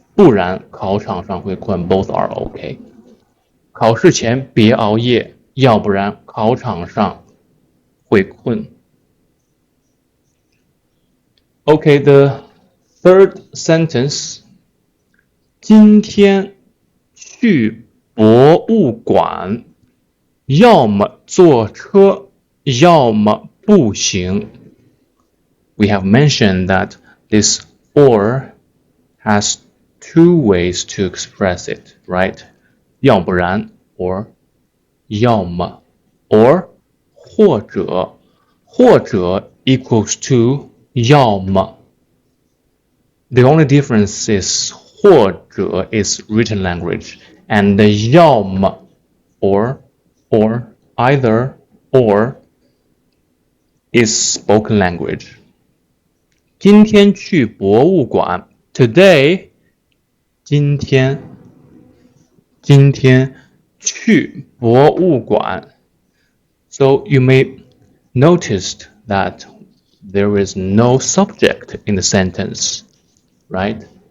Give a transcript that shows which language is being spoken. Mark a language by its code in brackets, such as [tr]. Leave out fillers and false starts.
[zh] 不然考场上会困 [en] both are okay. [zh] 考试前别熬夜，要不然考场上会困。 [en] Okay, the third sentence. [zh] 今天去博物馆，要么坐车，要么步行。 [en] We have mentioned that this or has two ways to express it, right? 要不然 or 要么 or 或者 equals to 要么。 The only difference is 或者 is written language and the 要么 or either or is spoken language. [zh] 今天去博物馆 [en] today 今天去博物馆 So you may notice that there is no subject in the sentence, right?